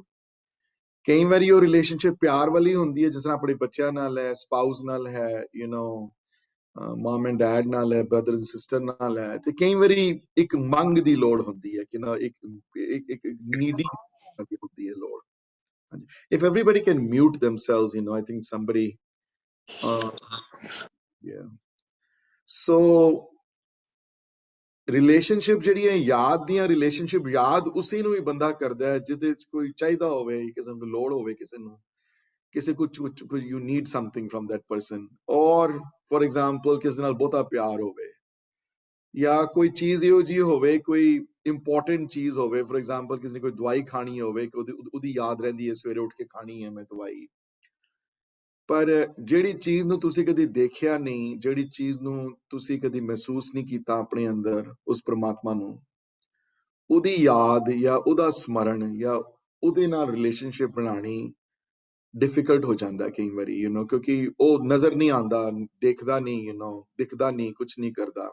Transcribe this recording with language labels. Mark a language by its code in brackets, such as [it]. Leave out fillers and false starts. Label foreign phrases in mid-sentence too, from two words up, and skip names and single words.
[pa] ਕਈ ਵਾਰੀ ਉਹ ਰਿਲੇਸ਼ਨਸ਼ਿਪ ਪਿਆਰ ਵਾਲੀ ਹੁੰਦੀ ਹੈ, ਜਿਸ ਤਰ੍ਹਾਂ ਆਪਣੇ ਬੱਚਿਆਂ ਨਾਲ ਹੈ, ਸਪਾਊਸ ਨਾਲ ਹੈ, [en] mum and dad [pa] ਨਾਲ ਹੈ, [en] brother and sister [pa] ਨਾਲ ਹੈ। ਤੇ ਕਈ ਵਾਰੀ ਇੱਕ ਮੰਗ ਦੀ ਲੋੜ ਹੁੰਦੀ ਹੈ ਕਿ ਇੱਕ ਨੀਡੀ ਹੁੰਦੀ ਹੈ ਲੋੜ। [en] If everybody can mute themselves, I think somebody, yeah. So, relationship [pa] ਜਿਹੜੀ ਹੈ ਯਾਦ ਦੀਆਂ ਰਿਲੇਸ਼ਨਸ਼ਿਪ, ਯਾਦ ਉਸੇ ਨੂੰ ਹੀ ਬੰਦਾ ਕਰਦਾ ਹੈ ਜਿਹਦੇ ਚ ਕੋਈ ਚਾਹੀਦਾ ਹੋਵੇ, ਕਿਸੇ ਨੂੰ ਲੋੜ ਹੋਵੇ, ਕਿਸੇ ਕੁਝ [en] you need something from that person, or for example [pa] ਕਿਸੇ ਨਾਲ ਬਹੁਤਾ ਪਿਆਰ ਹੋਵੇ, ਜਾਂ ਕੋਈ ਚੀਜ਼ ਇਹੋ ਜਿਹੀ ਹੋਵੇ, ਕੋਈ ਇੰਪੋਰਟੈਂਟ ਚੀਜ਼ ਹੋਵੇ। [en] for example [pa] ਕਿਸੇ ਨੇ ਕੋਈ ਦਵਾਈ ਖਾਣੀ ਹੋਵੇ ਕਿ ਉਹਦੀ ਯਾਦ ਰਹਿੰਦੀ ਹੈ ਸਵੇਰੇ ਉੱਠ ਕੇ ਖਾਣੀ ਹੈ ਮੈਂ ਦਵਾਈ। ਪਰ ਜਿਹੜੀ ਚੀਜ਼ ਨੂੰ ਤੁਸੀਂ ਕਦੀ ਦੇਖਿਆ ਨਹੀਂ, ਜਿਹੜੀ ਚੀਜ਼ ਨੂੰ ਤੁਸੀਂ ਕਦੀ ਮਹਿਸੂਸ ਨਹੀਂ ਕੀਤਾ ਆਪਣੇ ਅੰਦਰ, ਉਸ ਪ੍ਰਮਾਤਮਾ ਨੂੰ, ਉਹਦੀ ਯਾਦ ਜਾਂ ਉਹਦਾ ਸਮਰਨ ਜਾਂ ਉਹਦੇ ਨਾਲ ਰਿਲੇਸ਼ਨਸ਼ਿਪ ਬਣਾਉਣੀ ਡਿਫਿਕਲਟ ਹੋ ਜਾਂਦਾ ਕਈ ਵਾਰੀ, ਕਿਉਂਕਿ ਉਹ ਨਜ਼ਰ ਨਹੀਂ ਆਉਂਦਾ, ਦੇਖਦਾ ਨਹੀਂ, ਦਿਖਦਾ ਨਹੀਂ, ਕੁਝ ਨਹੀਂ ਕਰਦਾ।